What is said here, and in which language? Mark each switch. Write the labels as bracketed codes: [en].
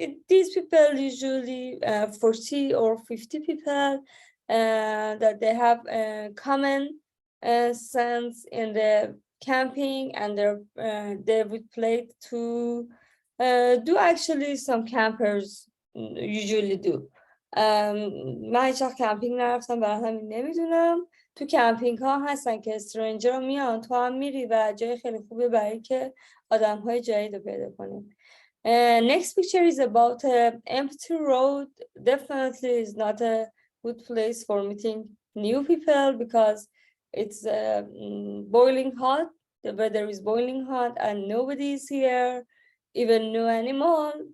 [en] These people usually 40 or 50 people that they have common sense in the camping, and they would play to do actually some campers usually do. [fa] من هیچ وقت کمپینگ نرفتم، برای همین نمیدونم. تو کمپینگ ها هستن که استرنجر ها میان، تو هم میری و جای خیلی خوبه برای که آدم های جدید رو پیدا کنیم. [en] Next picture is about an empty road. Definitely is not a good place for meeting new people because it's boiling hot. The weather is boiling hot and nobody is here, even no animal.